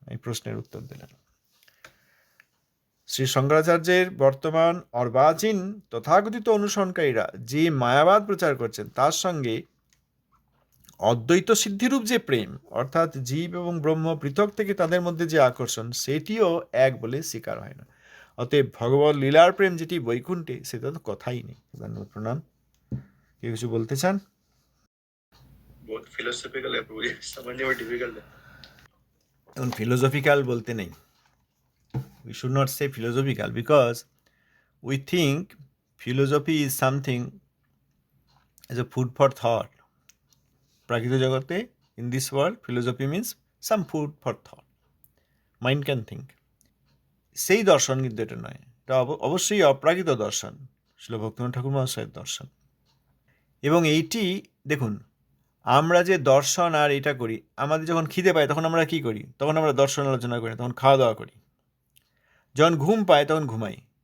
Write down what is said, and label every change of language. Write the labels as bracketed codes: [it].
[bn] এই প্রশ্নের উত্তর দিলেন শ্রী শঙ্করাচার্যের বর্তমান অর্বাচীন তথাকথিত অনুসরণকারীরা যে মায়াবাদ প্রচার করছেন, তার সঙ্গে অদ্বৈত সিদ্ধিরূপ যে প্রেম, অর্থাৎ জীব এবং ব্রহ্ম পৃথক থেকে তাদের মধ্যে যে আকর্ষণ, সেটিও এক বলে স্বীকার হয় না। অতএব ভগবত লীলার প্রেম যেটি বৈকুণ্ঠে, সেটা তো কথাই নেই। ধন্যবাদ, প্রণাম। কেউ কিছু বলতে চান? [hi] बहुत फिलोसफिकल है पूरी, समझने में डिफिकल्ट है। [bn] এখন ফিলোসফিক্যাল বলতে নেই, [en] we should not say philosophical, because we think philosophy is something as a food for thought. [bn] প্রাকৃত জগতে, [en] in this world, philosophy means some food for thought, mind can think. [bn] সেই দর্শন কিন্তু এটা নয়, এটা অবশ্যই অপ্রাকৃত দর্শন, শিল ভক্তিনাথ ঠাকুর মহাশয়ের দর্শন। এবং এইটি দেখুন, আমরা যে দর্শন আর এটা করি, আমাদের যখন খিদে পায় তখন আমরা কি করি? তখন আমরা দর্শন আলোচনা করি, তখন খাওয়া দাওয়া করি। যখন ঘুম পায় তখন ঘুমাই।